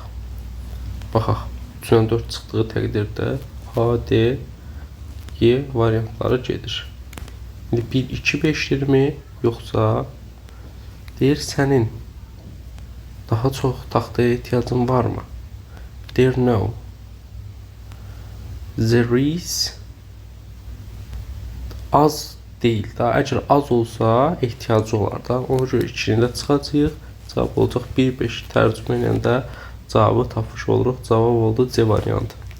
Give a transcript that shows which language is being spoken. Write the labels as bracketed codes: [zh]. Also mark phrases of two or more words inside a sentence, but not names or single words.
[az] Baxaq, 3-dən 4 çıxdığı təqdirdə A, D, E variantları gedir. İndi 1, 2, 5-dirmi? Yoxsa deyir, sənin daha çox taxtaya ehtiyacın varmı? Deyir, [en] no. There is [az] az deyil da. [en] Əgər az olsa ehtiyacı olar da. Ona görə 2-ni də çıxacaq. Cavab olacaq 1, 5 tərcümə edəndə cavabı tapmış oluruq. Cavab oldu C variantı.